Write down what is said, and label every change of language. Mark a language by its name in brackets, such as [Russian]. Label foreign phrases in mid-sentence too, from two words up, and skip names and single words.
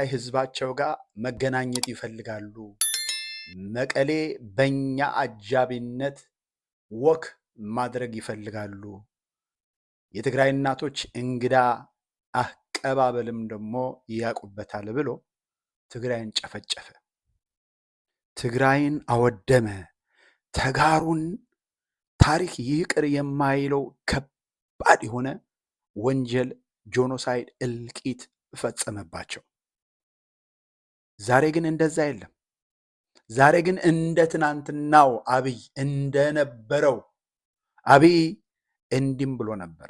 [Amharic] ህዝባቸው ጋር መገናኘት ይፈልጋሉ፣ መቀሌ በእኛ አጃቢነት ወክ ማድረግ ይፈልጋሉ፣ የትግራይ እናቶች እንግዳ አቀባበልም ደግሞ ያውቁበታል ብሎ ትግራይን ጨፈጨፈ፣ ትግራይን አወደመ። ተጋሩን ታሪክ ይቅር የማይለው ከባድ የሆነ ወንጀል ጄኖሳይድ እልቂት ፈጸመባቸው። ዛሬ ግን እንደዛ የለም። ዛሬ ግን እንደ ትናንትናው አብይ እንደነበረው አብይ እንዲም ብሎ ነበር።